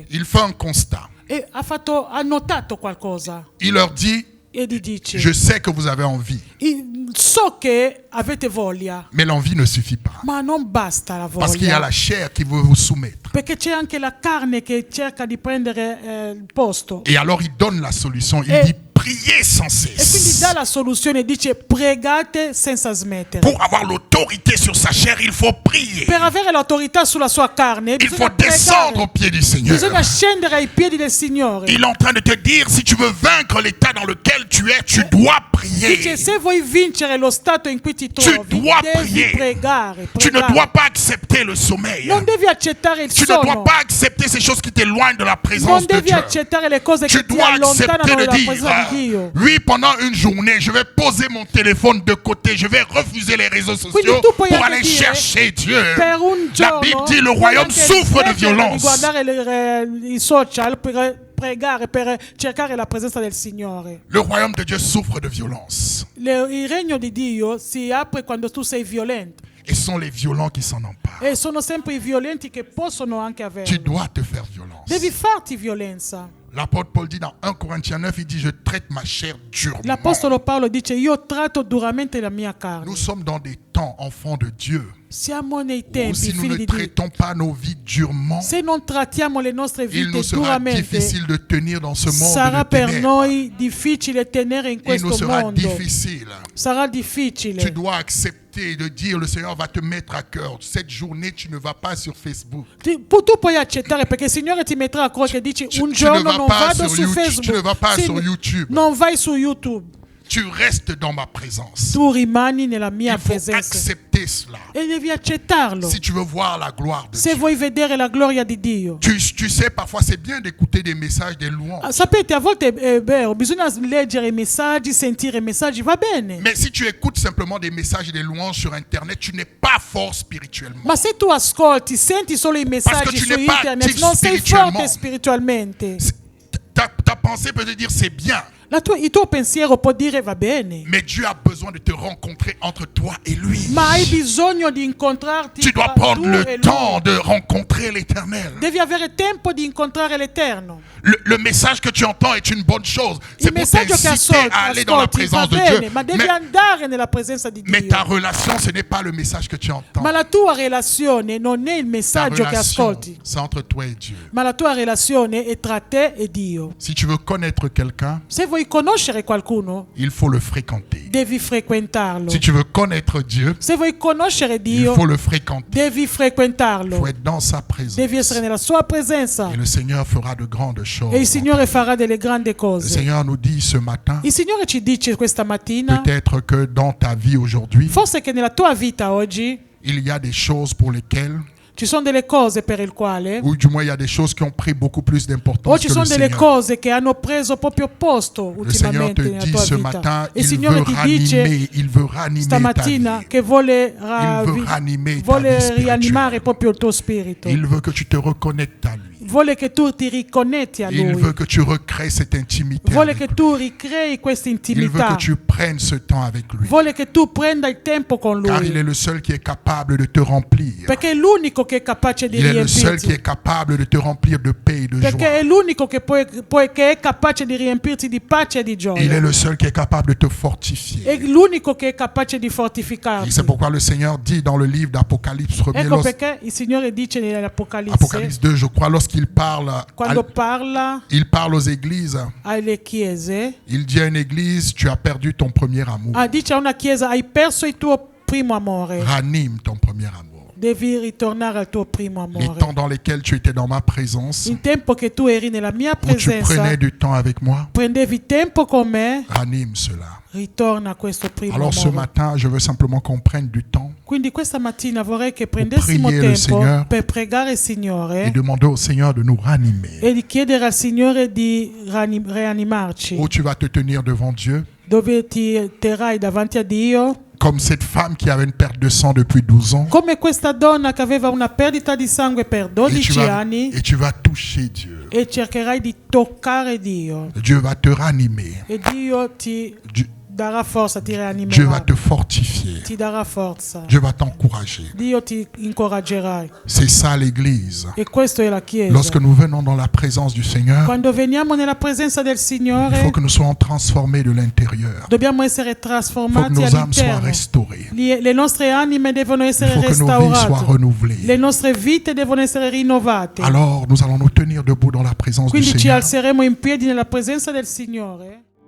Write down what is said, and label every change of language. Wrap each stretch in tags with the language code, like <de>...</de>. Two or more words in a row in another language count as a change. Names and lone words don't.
<fr>Il fait un constat.</fr> <it>E ha notato qualcosa.</it> <fr>Il leur dit,</fr> <it>E gli dice,</it> <fr>je sais que vous avez envie,</fr> <it>so che avete voglia,</it> <fr>mais l'envie ne suffit pas.</fr> <it>ma non basta la</it> <fr>Parce qu'il y a</fr> <it>voglia.</it> <fr>la chair qui veut vous soumettre.</fr> <it>Perché c'è anche la carne che cerca di prendere il posto.</it> <fr>Et alors il donne la solution. Il Et- dit, priez sans</fr> <it>E quindi</it> <fr>cesse.</fr> <it>dà la soluzione, dice pregate senza smettere.</it> <fr>Pour avoir l'autorité sur sa chair, il faut prier.</fr> <it>Per avere l'autorità sulla sua carne</it> <fr>Il</fr> <it>bisogna</it> <fr>faut descendre au</fr> <it>pregare.</it> <fr>pied du Seigneur.</fr> <it>Bisogna scendere ai piedi del Signore.</it> <fr>Il est en train de te dire, si tu veux vaincre l'état dans lequel tu es, tu dois prier.</fr> <it>Dice se vuoi vincere lo stato in cui ti trovi,</it> <fr>dois</fr> <it>devi</it> <fr>prier.</fr> <it>pregare.</it> <fr>Tu ne</fr> <it>pregare.</it> <fr>dois pas accepter le sommeil.</fr> <it>Non devi accettare il</it> <fr>Tu ne dois</fr> <it>sonno.</it> <fr>pas accepter ces choses qui t'éloignent de la</fr> <it>Non</it> <fr>présence de</fr> <it>devi</it> <fr>Dieu.</fr> <it>accettare le cose</it> <fr>Tu</fr> <it>che ti</it> <fr>dois</fr> <it>allontanano</it> <fr>accepter de</fr> <it>dalla</it> <fr>dire,</fr> <it>presenza di Dio.</it> <fr>oui, pendant une journée, je vais poser mon téléphone de côté, je vais refuser les réseaux sociaux</fr> <it>Quindi tu puoi</it> <fr>pour</fr> <it>anche</it> <fr>aller</fr> <it>dire,</it> <fr>chercher Dieu.</fr> <it>Per un</it> <fr>La</fr> <it>giorno</it> <fr>Bible dit, le</fr> <it>puoi</it> <fr>royaume</fr> <it>anche</it> <fr>souffre de</fr> <it>smettere</it> <fr>violence.</fr> <it>di guardare i social per pregare, per cercare la presenza del Signore.</it> <fr>Le royaume de Dieu souffre de violence.</fr> <it>Il regno di Dio si apre quando tu sei violento.</it> <fr>Et ce sont les violents qui s'en emparent.</fr> <it>E sono sempre i violenti che possono anche</it> <fr>Tu</fr> <it>averlo.</it> <fr>dois te faire violence.</fr> <it>Devi farti violenza.</it> <fr>L'apôtre Paul dit dans 1 Corinthiens 9, il dit, je traite ma chair durement.</fr> <it>L'Apostolo Paolo dice io tratto duramente la mia carne.</it> <fr>Nous sommes dans des temps, enfants de Dieu,</fr> <it>Siamo nei</it> <fr>où</fr> <it>tempi,</it> <fr>si nous</fr> <it>figli</it> <fr>ne</fr> <it>di Dio.</it> <fr>traitons pas nos vies durement,</fr> <it>Se non trattiamo le nostre</it> <fr>il</fr> <it>vite</it> <fr>nous sera</fr> <it>duramente,</it> <fr>difficile de tenir dans ce monde</fr> <it>sarà</it> <fr>de</fr> <it>per</it> <fr>ténèbres.</fr> <it>noi difficile tenere in</it> <fr>Il nous</fr> <it>questo</it> <fr>sera</fr> <it>mondo.</it> <fr>difficile.</fr> <it>Sarà</it> <fr>Tu</fr> <it>difficile.</it> <fr>dois accepter de dire, le Seigneur va te mettre à cœur. Cette journée, tu ne vas pas sur Facebook.</fr> <it>Tu puoi accettare perché il Signore ti metterà a cuore che dici un</it> <fr>tu</fr> <it>giorno</it> <fr>ne vas</fr> <it>non</it> <fr>pas</fr> <it>vado</it> <fr>sur</fr> <it>su</it> <fr>YouTube,</fr> <it>Facebook.</it> <fr>tu ne vas pas</fr> <it>Sì,</it> <fr>sur YouTube.</fr> <it>Non vai su YouTube.</it> <fr>Tu restes dans ma présence.</fr> <it>Tu rimani nella mia</it> <fr>Il faut</fr> <it>presenza.</it> <fr>accepter cela.</fr> <it>E devi accettarlo.</it> <fr>Si tu veux voir la gloire de</fr> <it>Se</it> <fr>Dieu.</fr> <it>vuoi vedere la gloria di Dio.</it> <fr>Tu sais, parfois c'est bien d'écouter des messages, des louanges.</fr> <it>Sapete, a volte è vero, bisogna leggere i messaggi, sentire i messaggi, va bene.</it> <fr>Mais si tu écoutes simplement des messages et des louanges sur Internet, tu n'es pas fort spirituellement.</fr> <it>Ma se tu ascolti, senti solo i messaggi</it> <fr>tu</fr> <it>su</it> <fr>n'es pas</fr> <it>internet, attivo non sei</it> <fr>spirituellement.</fr> <it>forte spiritualmente.</it> <fr>Ta pensée peut te dire c'est bien.</fr> <it>Il tuo pensiero può dire va bene,</it> <fr>Mais Dieu a besoin de te rencontrer entre toi et lui.</fr> <it>ma hai bisogno di incontrarti</it> <fr>Tu dois</fr> <it>tra</it> <fr>prendre</fr> <it>tu</it> <fr>le</fr> <it>e</it> <fr>temps</fr> <it>lui.</it> <fr>de rencontrer l'Éternel.</fr> <it>Devi avere tempo di incontrare l'Eterno.</it> <fr>Le message que tu entends est une bonne chose. C'est</fr> <it>Il</it> <fr>pour</fr> <it>messaggio che</it> <fr>t'inciter à aller dans la</fr> <it>ascolti va</it> <fr>présence de</fr> <it>bene,</it> <fr>Dieu.</fr> <it>ma devi andare nella presenza di</it> <fr>Mais</fr> <it>Dio.</it> <fr>ta relation, ce n'est pas le message que tu entends.</fr> <it>Ma la tua relazione non è il</it> <fr>Ta</fr> <it>messaggio che</it> <fr>relation,</fr> <it>ascolti,</it> <fr>c'est entre toi et Dieu.</fr> <it>ma la tua relazione è tra te e Dio.</it> <fr>Si tu veux connaître quelqu'un,</fr> <it>Se vuoi conoscere qualcuno,</it> <fr>il faut le fréquenter.</fr> <it>devi frequentarlo.</it> <fr>Si tu veux connaître Dieu,</fr> <it>Se vuoi conoscere</it> <fr>il</fr> <it>Dio,</it> <fr>faut le fréquenter.</fr> <it>devi</it> <fr>Il</fr> <it>frequentarlo.</it> <fr>faut être dans sa présence.</fr> <it>Devi essere nella sua presenza</it> <fr>Et le Seigneur fera de grandes choses.</fr> <it>e il Signore farà delle grandi</it> <fr>Le</fr> <it>cose.</it> <fr>Seigneur nous dit ce matin,</fr> <it>Il Signore ci dice questa mattina,</it> <fr>peut-être que dans ta vie aujourd'hui,</fr> <it>forse che nella tua vita oggi</it> <fr>il y a des choses pour lesquelles,</fr> <it>ci sono delle cose per il quale,</it> <fr>ou du moins il y a des choses qui ont pris beaucoup plus</fr> <it>o</it> <fr>d'importance</fr> <it>ci</it> <fr>que le</fr> <it>sono delle</it> <fr>Seigneur.</fr> <it>cose che hanno preso proprio posto</it> <fr>Le Seigneur te</fr> <it>ultimamente nella</it> <fr>dit</fr> <it>tua</it> <fr>ce</fr> <it>vita.</it> <fr>matin,</fr> <it>E il</it> <fr>il</fr> <it>Signore</it> <fr>veut</fr> <it>ti dice</it> <fr>ranimer, il veut ranimer ta</fr> <it>stamattina</it> <fr>vie.</fr> <it>che vuole,</it> <fr>Il veut ranimer ta vie</fr> <it>vuole</it> <fr>spirituelle.</fr> <it>rianimare proprio il tuo spirito.</it> <fr>Il veut que tu te reconnectes à lui.</fr> <it>Vuole che tu ti riconnetti a</it> <fr>Il</fr> <it>Lui.</it> <fr>veut que tu recrées cette intimité</fr> <it>Vuole</it> <fr>avec</fr> <it>che</it> <fr>lui.</fr> <it>tu ricrei questa</it> <fr>Il veut</fr> <it>intimità.</it> <fr>que tu prennes ce temps avec lui.</fr> <it>Vuole che tu prenda il tempo con</it> <fr>Car il</fr> <it>Lui.</it> <fr>est le seul qui est capable de te remplir.</fr> <it>Perché è l'unico che è capace di</it> <fr>Il est le seul qui</fr> <it>riempirti.</it> <fr>est capable de te remplir de paix et de</fr> <it>Perché</it> <fr>joie.</fr> <it>è l'unico che che è capace di riempirti di pace e di</it> <fr>Il est</fr> <it>gioia.</it> <fr>le seul qui est capable de te</fr> <it>È</it> <fr>fortifier.</fr> <it>l'unico che è capace di</it> <fr>Et</fr> <it>fortificarti.</it> <fr>c'est pourquoi le Seigneur dit dans le livre d'Apocalypse,</fr> <it>Ecco perché il Signore dice nell'Apocalisse,</it> <fr>Apocalypse 2, je crois, lorsqu'il parle,</fr> <it>quando parla</it> <fr>il parle aux églises,</fr> <it>alle chiese,</it> <fr>il dit à une église, tu as perdu ton premier amour.</fr> <it>dice a una chiesa, hai perso il tuo primo amore.</it> <fr>Ranime ton premier amour.</fr> <it>Devi ritornare al tuo primo</it> <fr>Les</fr> <it>amore.</it> <fr>temps dans lesquels tu étais dans ma présence,</fr> <it>Il tempo che tu eri nella mia</it> <fr>où tu</fr> <it>presenza,</it> <fr>prenais du temps avec moi,</fr> <it>prendevi tempo con me,</it> <fr>ranime cela.</fr> <it>ritorna a questo primo</it> <fr>Alors ce</fr> <it>amore.</it> <fr>matin, je veux simplement qu'on prenne du temps</fr> <it>Quindi questa mattina vorrei che prendessimo</it> <fr>prier le</fr> <it>tempo Signore per pregare il</it> <fr>et</fr> <it>Signore</it> <fr>demander au Seigneur de nous ranimer.</fr> <it>e di chiedere al Signore di rianimarci,</it> <fr>Où tu vas te tenir devant Dieu,</fr> <it>dove ti terrai davanti a Dio,</it> <fr>comme cette femme qui avait une perte de sang depuis 12 ans,</fr> <it>come questa donna che aveva una perdita di sangue per</it> <fr>et</fr> <it>12 anni,</it> <fr>tu vas toucher Dieu.</fr> <it>e cercherai di toccare Dio</it> <fr>Dieu va te ranimer.</fr> <it>e Dio ti darà forza, ti</it> <fr>Dieu va</fr> <it>rianimerà,</it> <fr>te fortifier.</fr> <it>ti darà forza,</it> <fr>Dieu va t'encourager.</fr> <it>Dio ti incoraggerà.</it> <fr>C'est ça l'Église.</fr> <it>E questo è la Chiesa.</it> <fr>Lorsque nous venons dans la présence du Seigneur,</fr> <it>Quando veniamo nella presenza del</it> <fr>il</fr> <it>Signore,</it> <fr>faut que nous soyons transformés de l'intérieur.</fr> <it>dobbiamo essere</it> <fr>Il faut que</fr> <it>trasformati</it> <fr>nos âmes soient</fr> <it>all'interno.</it> <fr>restaurées.</fr> <it>Le nostre anime devono</it> <fr>Il</fr> <it>essere</it> <fr>faut que nos vies soient</fr> <it>restaurate.</it> <fr>renouvelées.</fr> <it>Le nostre vite devono essere rinnovate.</it> <fr>Alors nous allons nous tenir debout dans la présence du</fr> <it>Quindi ci</it> <fr>Seigneur.</fr> <it>alzeremo in piedi nella presenza del Signore.</it>